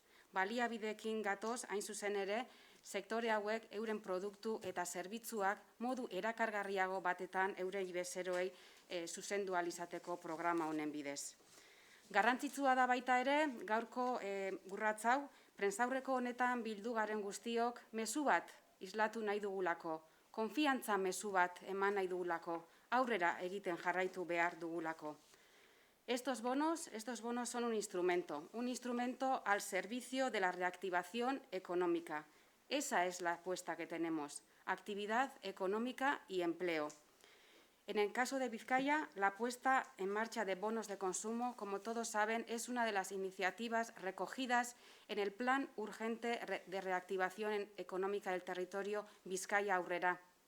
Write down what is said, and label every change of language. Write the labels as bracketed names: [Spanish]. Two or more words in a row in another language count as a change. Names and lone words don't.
[Basque] Baliabideekin gatoz, hain zuzen ere, sektore hauek euren produktu eta zerbitzuak modu erakargarriago batetan eurei bezeroei zuzendu ahal izateko programa honen bidez. Garrantzitsua da baita ere, gaurko urrats hau, prentsaurreko honetan bildu garen guztiok mezu bat islatu nahi dugulako, konfiantza mezu bat eman nahi dugulako, aurrera egiten jarraitu behar dugulako. [Spanish] Estos bonos son un instrumento al servicio de la reactivación económica. Esa es la apuesta que tenemos, actividad económica y empleo. En el caso de Vizcaya, la puesta en marcha de bonos de consumo, como todos saben, es una de las iniciativas recogidas en el Plan Urgente de Reactivación Económica del Territorio Vizcaya Aurrera.